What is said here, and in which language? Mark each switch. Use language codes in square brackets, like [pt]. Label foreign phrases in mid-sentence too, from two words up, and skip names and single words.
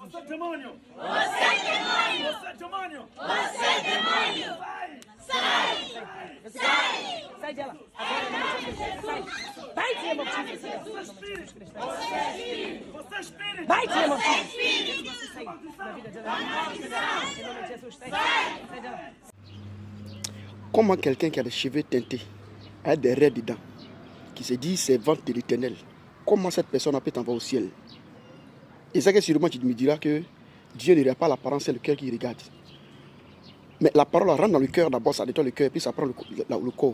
[pt] demonio! Você demonio! Você demonio! Sai! Sai dela! Sai! Vai, Diego! Você espírito! Você espírito! Vai, Diego! Você espírito! Sai da vida dela! Em nome de Jesus, sai dela! [fr] Comment quelqu'un qui a des cheveux teintés, a des raies dedans, qui se dit c'est vente de l'éternel, comment cette personne peut t'envoyer au ciel? Et c'est que sûrement tu me diras que Dieu ne regarde pas l'apparence, c'est le cœur qui regarde. Mais la parole rentre dans le cœur d'abord, ça nettoie le cœur, puis ça prend le corps.